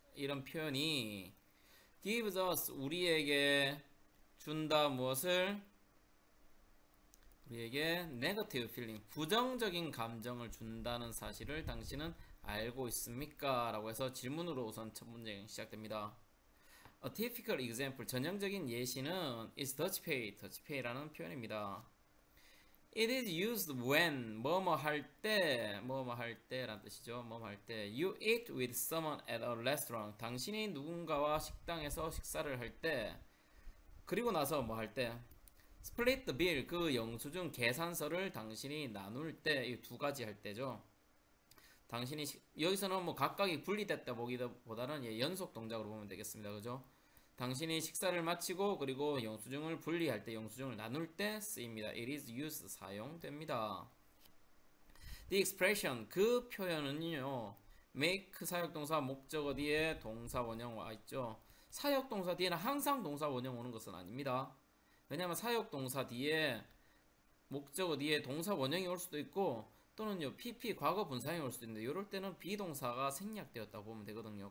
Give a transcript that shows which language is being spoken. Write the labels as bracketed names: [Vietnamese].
[Korean] 이런 표현이 [English] gives us [Korean] 우리에게 준다 무엇을 우리에게 [English] negative feeling, [Korean] 부정적인 감정을 준다는 사실을 당신은 알고 있습니까? 라고 해서 질문으로 우선 첫 문제 시작됩니다. [English] A typical example, [Korean] 전형적인 예시는 [English] is Dutch pay, Dutch pay [Korean] 라는 표현입니다. [English] It is used when, [Korean] 뭐뭐 할 때, 뭐뭐 할 때라는 뜻이죠. 뭐뭐 할 때. [English] You eat with someone at a restaurant. [Korean] 당신이 누군가와 식당에서 식사를 할 때, 그리고 나서 뭐 할 때, [English] split the bill, [Korean] 그 영수증 계산서를 당신이 나눌 때, 이 두 가지 할 때죠. 당신이 여기서는 뭐 각각이 분리됐다 보기보다는 연속 동작으로 보면 되겠습니다. 그죠? 당신이 식사를 마치고 그리고 영수증을 분리할 때, 영수증을 나눌 때 쓰입니다. [English] It is used, [Korean] 사용됩니다. [English] The expression, [Korean] 그 표현은요, make 사역동사 목적어 뒤에 동사 원형 와 있죠. 사역동사 뒤에는 항상 동사 원형 오는 것은 아닙니다. 왜냐하면 사역동사 뒤에 목적어 뒤에 동사 원형이 올 수도 있고 또는요 PP 과거 분사형이 올 수도 있는데 이럴 때는 비동사가 생략되었다고 보면 되거든요.